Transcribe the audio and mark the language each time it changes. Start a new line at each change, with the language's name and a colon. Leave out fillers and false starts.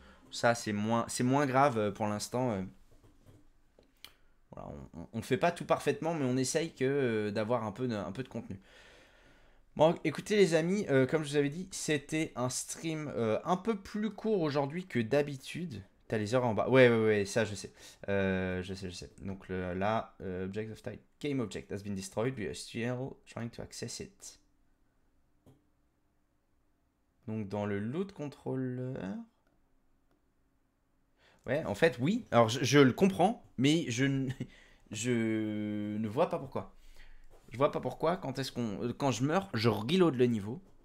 French: Ça c'est moins grave pour l'instant. Voilà, on fait pas tout parfaitement, mais on essaye d'avoir un peu de contenu. Bon, écoutez les amis, comme je vous avais dit, c'était un stream un peu plus court aujourd'hui que d'habitude. T'as les heures en bas. Ouais, ça je sais. Je sais. Donc là,
English: object of type, game object has been destroyed, we are still trying to access it.
French: Donc dans le loot controller... Ouais, en fait, oui. Alors je le comprends, mais je ne vois pas pourquoi. Je vois pas pourquoi, quand je meurs, je reload le niveau.